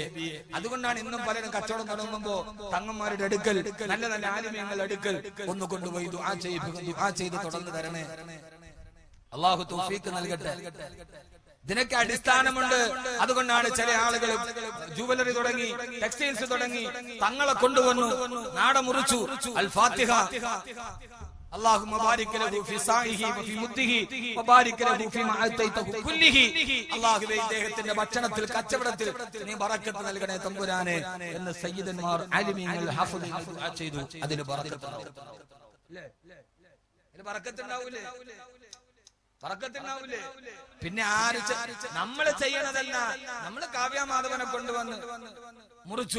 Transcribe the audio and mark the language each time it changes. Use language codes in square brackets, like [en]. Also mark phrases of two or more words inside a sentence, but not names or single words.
[ml] അതുകൊണ്ടാണ് ഇന്നും പലരും കച്ചവടം തുടങ്ങുമ്പോ തങ്ങന്മാരുടെ അടുക്കൽ, നല്ല നല്ല ആലിമീങ്ങളുടെ അടുക്കൽ ഒന്ന് കൊണ്ടുപോയി ദുആ ചെയ്ത് തുടർന്ന് തരണേ. അല്ലാഹു തൗഫീഖ് നൽകട്ടെ. ഇതിനൊക്കെ അടിസ്ഥാനമുണ്ട്. അതുകൊണ്ടാണ് ചില ആളുകൾ ജുവലറി തുടങ്ങി, ടെക്സ്റ്റൈൽസ് തുടങ്ങി, തങ്ങളെ കൊണ്ടുവന്നു, നാട മുറിച്ചു. [ar] الفاتحة, اللهم بارك له في سعيه وفي مده وبارك له فيما اعطيته كله. [ml] അല്ലാഹുവേ ഇദ്ദേഹത്തിന്റെ ഭക്ഷണത്തിൽ കച്ചവടത്തിൽ നീ ബറക്കത്ത് നൽകണേ തമ്പുരാനെ എന്ന് സയ്യിദന്മാർ ആലിമീങ്ങൾ ഹഫ്ളുകൾ ദുആ ചെയ്തു. അതിന് ബറക്കത്ത് ഉണ്ടാവും. ഇതിന് ബറക്കത്ത് ഉണ്ടാവൂലേ? ബറക്കത്ത് ഉണ്ടാവൂലേ? പിന്നെ ആര് നമ്മൾ ചെയ്യണതല്ല, നമ്മൾ കാവ്യമാധവനെ കൊണ്ടുവന്ന് മുറിച്ചു.